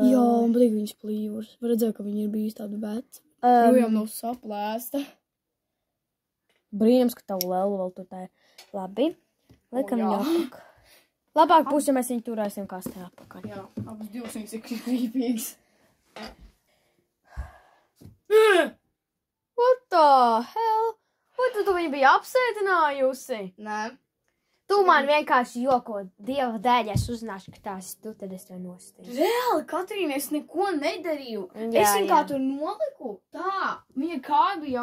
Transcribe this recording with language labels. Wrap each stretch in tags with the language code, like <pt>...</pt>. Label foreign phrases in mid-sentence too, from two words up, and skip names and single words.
<lv>Jā, un patīk viņas plīvurs. Var redzēt, ka viņa ir bijis tāda veca. Projām nav saplēsta. Brīnums, ka tavu lelu vēl tur tā ir. Labi. Liekam viņu apakaļ. Labāk būs, ja mēs viņu turēsim kastē apakaļ. Jā, abas divas viņas ir krīpīgas.</lv> <en>What the hell?</en> <lv>Vai tu viņu bija apsēdinājusi? Nē. Tu man vienkārši joko. Dieva dēļ es uzzināšu, ka tās tu, tad es tev nostīju. Reāli, Katrīna, es neko nedarīju. Jā, Es viņu kā jā. tur noliku. Tā, viņa kāja bija</lv>